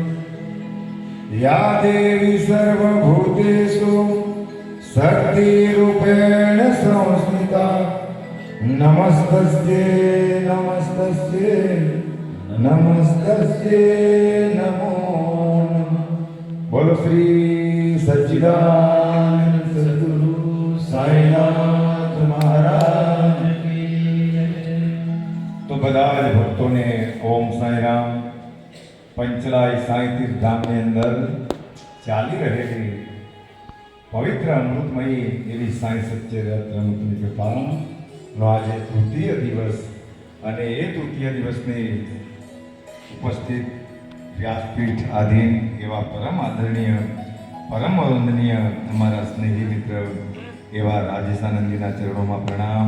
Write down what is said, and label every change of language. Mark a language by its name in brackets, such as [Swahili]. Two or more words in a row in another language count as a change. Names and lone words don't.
[Sanskrit] या देवी सर्वभूतेषु शक्तिरूपेण संस्थिता नमस्तस्यै नमस्तस्यै नमस्तस्यै नमो नमः. [Hindi] बोलो श्री सच्चिदानंद सद्गुरु साईनाथ महाराज की जय. [Gujarati] तो બધા જ ભક્તોને ઓમ સાઈ રામ. પંચલાઈ સાઈ તીર્થ ધામની અંદર ચાલી રહેલી પવિત્ર અમૃતમયી એવી સાંઈ સચ્ચે રત્નની કૃપાનો આજે તૃતીય દિવસ અને એ તૃતીય દિવસની ઉપસ્થિત વ્યાસપીઠ આધીન એવા પરમ આદરણીય પરમ વંદનીય અમારા સ્નેહી મિત્ર એવા રાજેશાનંદજીના ચરણોમાં પ્રણામ.